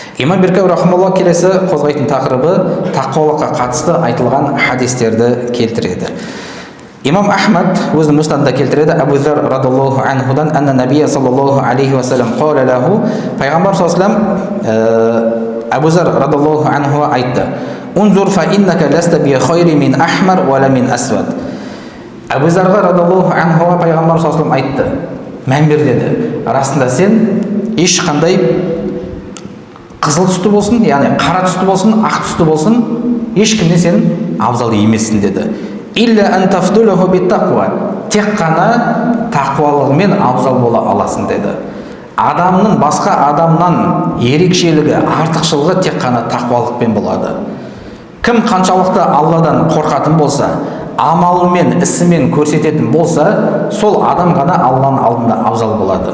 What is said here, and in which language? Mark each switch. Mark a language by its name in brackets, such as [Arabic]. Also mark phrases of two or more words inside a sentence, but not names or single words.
[Kazakh] Имам Биркауи рахималлах келесі қозғайтын тақырыбы тақуалыққа қатысты айтылған хадистерді келтіреді. Имам Ахмад өзінің мұстадында келтіреді, Абу Зар [Arabic] رضي الله عنه, أن النبي صلى الله عليه وسلم قال له, пайғамбар صلى الله عليه وسلم أبو ذر رضي الله عنه айтты: انظر فإنك لست بخير من أحمر ولا من أسود. [Kazakh] Абу Зарға [Arabic] رضي الله عنه [Kazakh] пайғамбар [Arabic] صلى الله عليه وسلم [Kazakh] айтты: мән бер деді, расында сен ешқандай қызыл түсті болсын, яғни қара түсті болсын, ақ түсті болсын, ешкімнен сен абзал емессің деді. [Arabic] إلا أن تفضله بالتقوى, [Kazakh] тек қана тақуалығымен абзал бола аласың деді. Адамның басқа адамнан ерекшелігі, артықшылығы тек қана тақуалықпен болады. Кім қаншалықты Алладан қорқатын болса, амалымен, ісімен көрсететін болса, сол адам ғана Алланың алдында абзал болады.